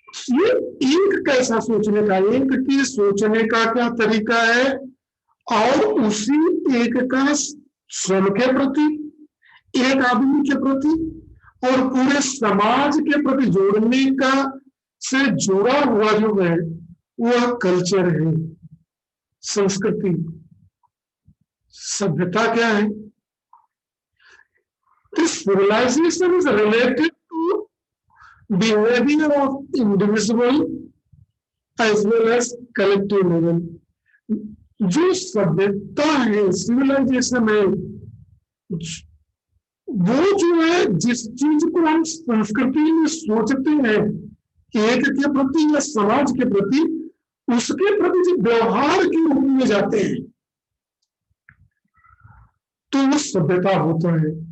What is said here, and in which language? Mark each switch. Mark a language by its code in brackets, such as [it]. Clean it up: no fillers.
[hi] ये एक कैसा सोचने का, एक की सोचने का क्या तरीका है और उसी एक का स्वयं के प्रति, एक आदमी के प्रति और पूरे समाज के प्रति जोड़ने का से जुड़ा हुआ जो है वह कल्चर है। संस्कृति, सभ्यता क्या है? [en] This civilisation is related to behavior of individual as well as collective level। [hi] जो सभ्यता है, सिविलाइजेशन है, वो जो है जिस चीज को हम संस्कृति में सोचते हैं एक के प्रति या समाज के प्रति, उसके प्रति जो व्यवहार के रूप में जाते हैं तो वो सभ्यता होता है।